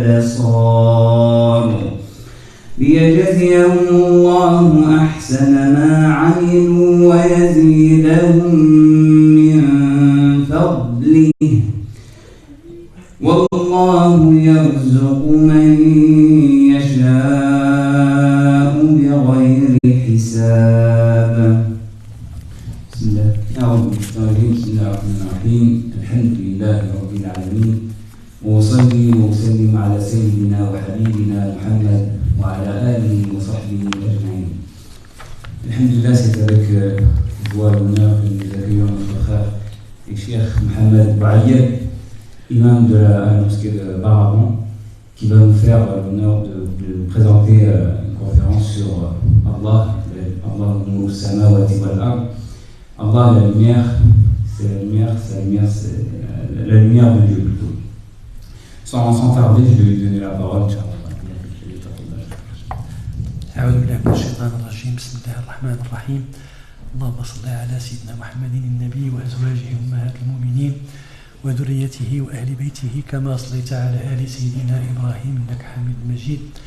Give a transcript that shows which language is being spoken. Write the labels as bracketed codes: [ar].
[ar] والأبصار ليجزيهم الله أحسن ما عملوا ويزيدهم من فضله والله يرزق من يشاء بغير حساب. بسم الله الرحمن الرحيم الحمد لله رب العالمين وصلي وسلم على سيدنا وحبيبنا محمد وعلى آله وصحبه أجمعين. الحمد لله, [fr] c'est avec joie et honneur que nous accueillons notre frère et cheikh Mohamed Bouayed, imam de la mosquée de Baraban, qui va nous faire l'honneur de présenter une conférence sur Allah, [ar] Allah Nour Samawati wal Ard. [fr] Allah, la lumière, c'est la lumière, c'est la lumière de Dieu plutôt. Sans tarder, je vais lui donner la parole. [ar] أعوذ بالله من الشيطان الرجيم. بسم الله الرحمن الرحيم. اللهم صل على سيدنا محمد النبي وأزواجه أمهات المؤمنين وذريته وأهل بيته كما صليت على آل سيدنا إبراهيم إنك حميد مجيد.